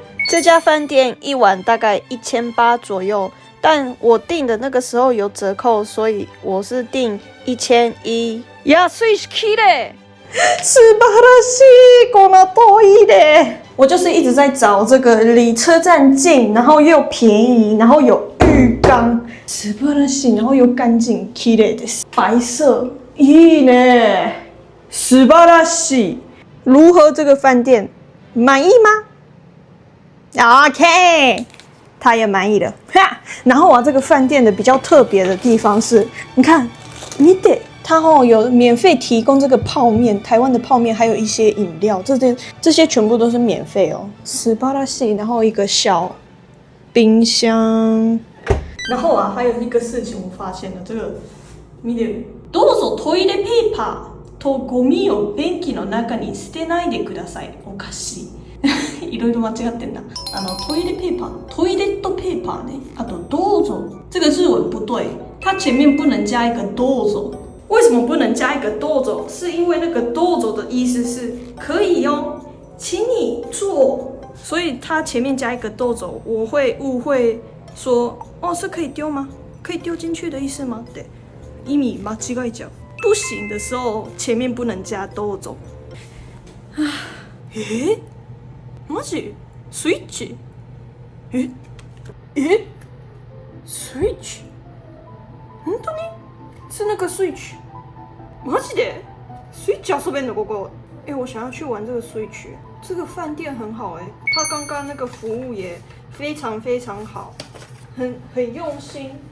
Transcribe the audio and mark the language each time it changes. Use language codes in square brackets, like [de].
[zh] 這家飯店一晚大概1800左右，但我訂的那個時候有折扣，所以我是訂1100。 [ja] 安いし綺麗。素晴らしい，このトイレ。 [zh] 我就是一直在找這個離車站近，然後又便宜，然後有浴缸，素晴らしい，然後又乾淨， [ja] 綺麗です。白色，いいね，素晴らしい。 [zh] 如何這個飯店？滿意嗎 ？OK， 他也滿意了。然後這個飯店的比較特別的地方是，你看，見て。它有免費提供這個泡麵，台灣的泡麵，還有一些飲料，這些全部都是免費哦。 [ja] 素晴らしい， [zh] 然後一個小冰箱。然後還有一個事情我發現了，這個見てる。 [ja] どうぞトイレペーパーとゴミを便器の中に捨てないでください。おかしい。いろいろ間違ってんな。トイレペーパー、トイレットペーパーね。あとどうぞ， [zh] 這個日文不對，它前面不能加一個どうぞ。為什麼不能加一個どうぞ？是因為那個どうぞ的意思是可以哦，請你坐，所以它前面加一個どうぞ，我會誤會說哦，是可以丟嗎？可以丟進去的意思嗎？對， [ja] 意味間違えちゃう。 [zh] 不行的時候前面不能加どうぞ。 [ja] マジ？スイッチ？スイッチ？本當に？ [zh] 是那個 [ja] Switch， マジで Switch 遊べんのここ？ [zh] 我想要去玩這個 Switch。這個飯店很好他剛剛那個服務也非常非常好，很用心。